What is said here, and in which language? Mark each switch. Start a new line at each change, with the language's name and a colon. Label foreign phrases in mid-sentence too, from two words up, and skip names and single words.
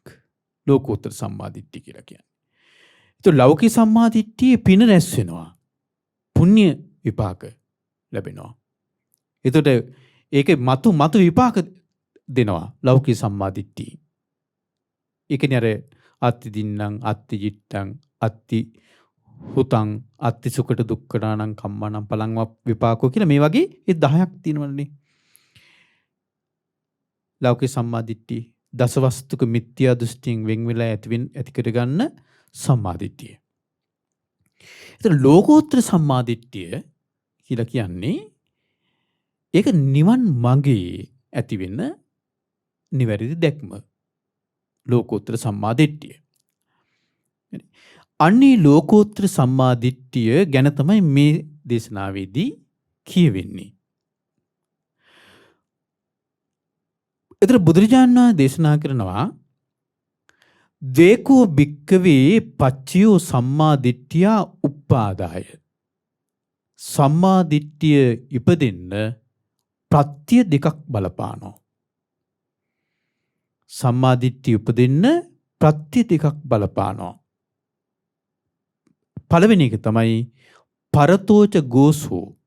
Sinhala: ලෝකෝත්තර සම්මාදිට්ඨිය කියලා කියන්නේ. ඒත් ලෞකික සම්මාදිට්ඨියේ පින රැස් වෙනවා. පුණ්‍ය විපාක ලැබෙනවා. ඒතකොට ඒකේ මතු විපාක දෙනවා ලෞකික සම්මාදිට්ඨිය. ඒ කියන්නේ අර
Pali: අත්ති දින්නම් අත්ති ජිට්ටං අත්ති හුතං අත්ති සුකට දුක්ඛනානං කම්මනම් පලං විපාකෝ
Sinhala: කියලා මේ වගේ ඒ 10ක් තියෙනවනේ. ලෞකික සම්මාදිට්ඨිය දසවස්තුක මිත්‍යා දෘෂ්ටියෙන් වෙන් වෙලා ඇති කරගන්න සම්මාදිට්ඨිය. ඒතර ලෝකෝත්තර සම්මාදිට්ඨිය කියලා කියන්නේ ඒක නිවන් මගේ ඇති වෙන නිවැරදි දැක්ම. ලෝකෝත්තර සම්මාදිට්ඨිය. අන්නේ ලෝකෝත්තර සම්මාදිට්ඨිය ගැන තමයි මේ දේශනාවේදී කියවෙන්නේ. ඒතර බුදුරජාණන් වහන්සේ දේශනා කරනවා
Pali: දේකෝ භික්කවේ පච්චයෝ සම්මාදිට්ඨියා උප්පාදාය.
Sinhala: සම්මාදිට්ඨිය ඉපදෙන්න ප්‍රත්‍ය දෙකක් බලපානවා. සම්මාදිට්ඨිය උපදින්න ප්‍රත්‍ය දෙකක් බලපානවා. පළවෙනි එක තමයි
Pali: පරතෝච ගෝසෝ.